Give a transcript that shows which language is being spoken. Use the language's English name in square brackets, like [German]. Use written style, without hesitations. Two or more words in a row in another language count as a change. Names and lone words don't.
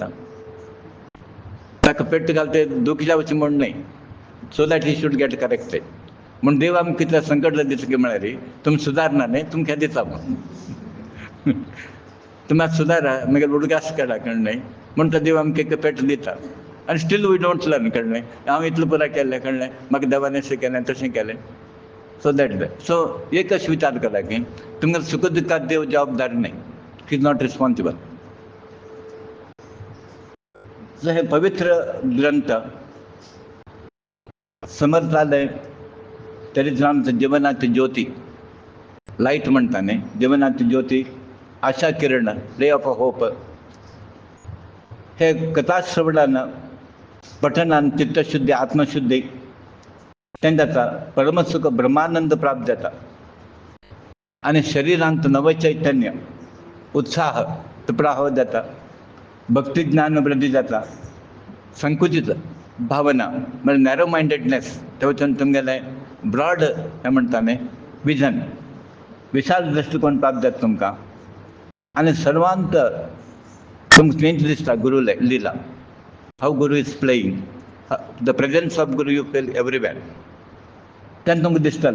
[Konkani] ताका पेट्ट घालता दूख जावचें म्हूण न्ही, [English] so that he should get corrected [Konkani] म्हूण. देव आमकां कितें संकट दिता की म्हळ्यार तुमी सुदारना न्ही, तुमकां हें दिता म्हूण. तुमी आतां सुदारा, मागीर उडगास करा कळ्ळें म्हूण तो देव आमकां एक पेट दिता. [English] आनी still we don't learn कळ्ळें. [Konkani] हांव इतलें पुराय केलें कळ्ळें, म्हाका देवान अशें केलें तशें केलें. [English] so that so [Konkani] एक अशें विचार करा की तुमकां सुख दुखाक देव जबाबदार न्ही. [English] he is not responsible. [Konkani] सो हे पवित्र ग्रंथ समर्थालय चरित्रांचं जीवनाची ज्योती, लाईट म्हणताने जीवनाची ज्योती, आशा किरण, [English] ray of hope, [Konkani] हे कथाश्रवणानं पठनानं चित्तशुद्धी, आत्मशुद्धी तें जाता, परमसुख ब्रह्मानंद प्राप्त जाता आणि शरीरांत नवचैतन्य, उत्साह तपडाहो जाता, भक्ती ज्ञान वृद्धी जाता, संकुचित भावना म्हणजे [English] narrow mindedness [Konkani] थंयच्यान तुमगेलें ब्रॉड हें म्हणटालें विजन, विशाल दृश्टिकोन प्राप्त जाता तुमकां आनी सर्वांत तुमकां चेंज दिसता गुरू लिला, [English] how guru is playing, the presence of guru you feel everywhere, [Konkani] तेन्ना तुमकां दिसतालें.